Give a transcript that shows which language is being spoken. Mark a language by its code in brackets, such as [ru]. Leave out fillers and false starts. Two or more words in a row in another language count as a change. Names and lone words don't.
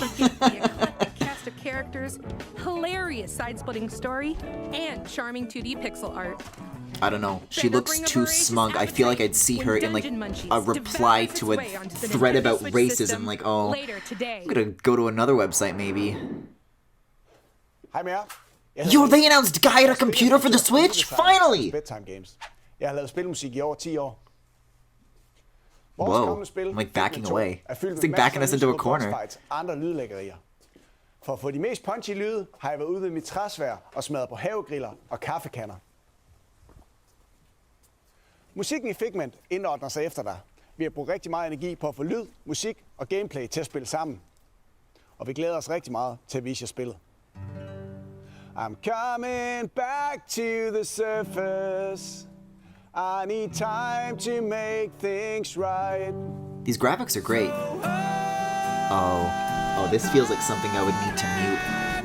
[en] Cast of characters, hilarious side-splitting story, and charming 2D pixel art. I don't know, she looks too smug. I feel like I'd see her in like a reply to a thread about racism, like, oh, I'm gonna go to another website maybe. [da] Hej med jer. [en] Yo, they announced Guy at a Computer for the Switch? Finally! Bedtime games. [da] Jeg har lavet spilmusik I over 10 år. Vores [en] Whoa, [da] kommende spil, [en] I'm like backing [da] Filmen 2, [en] away. [da] er fyldt [en] It's [da] med [en] like backing us [da] masser [en] into [da] af [en] a [da] nyskåret [en] corner. [da] bossfights og andre lydlæggerier. For at få de mest punchy lyde, har jeg været ude ved mit træsvær og smadret på havegriller og kaffekanner. Musikken i Figment indordner sig efter dig. Vi har brugt rigtig meget energi på at få lyd, musik og gameplay til at spille sammen. Og vi glæder os rigtig meget til at vise jer spillet. [en] I'm coming back to the surface. I need time to make things right. These graphics are great. Oh, this feels like something I would need to mute.